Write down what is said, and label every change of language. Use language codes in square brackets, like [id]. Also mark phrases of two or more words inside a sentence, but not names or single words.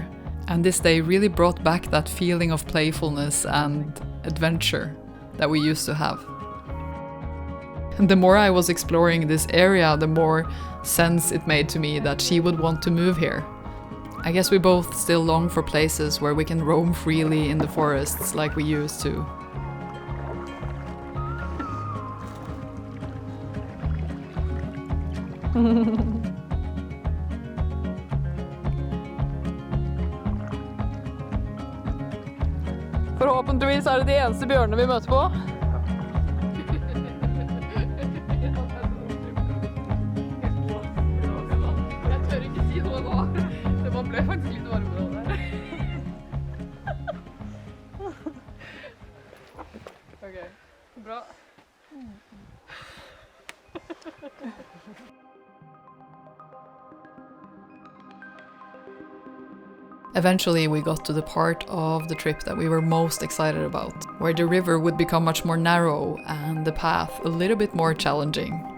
[en] And this day really brought back that feeling of playfulness and adventure that we used to have. And the more I was exploring this area, the more sense it made to me that she would want to move here. I guess we both still long for places where we can roam freely in the forests like we used to. [no] Forhåpentligvis er det de eneste bjørnene vi møter på. Jeg tør ikke si noe nå. Det ble faktisk litt varmere der. Ok, bra. [en] Eventually we got to the part of the trip that we were most excited about, where the river would become much more narrow and the path a little bit more challenging.